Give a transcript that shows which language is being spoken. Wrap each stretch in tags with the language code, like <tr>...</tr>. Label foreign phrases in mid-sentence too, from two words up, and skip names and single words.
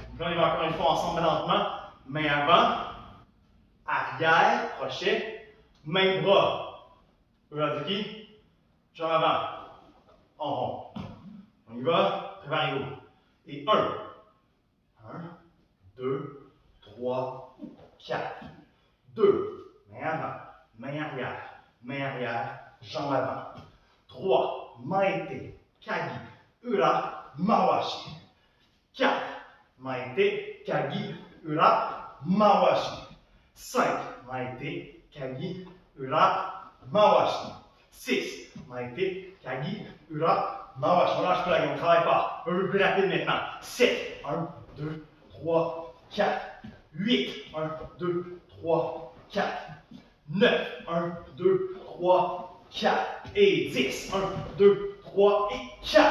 <fr>Donc là, on y va encore une fois ensemble lentement. Main avant, arrière, crochet, main bras, Urazuki, jambe avant, en rond. On y va, préparez-vous. Et 1, 2, 3, 4. 2, main avant, main arrière, jambe avant. 3,</fr> <ja>前手、鉤、裏、回し. 4, 前手、鉤、裏、回し. 5, 前手、鉤、裏、回し. 6, 前手、鉤、裏、回し.</ja> <fr>On lâche pas la gamme, on travaille pas. Un peu plus rapide maintenant. 7, 1, 2, 3, 4. 8, 1, 2, 3, 4. 9, 1, 2, 3, 4. Et 10, 1, 2, 3 et 4.</fr>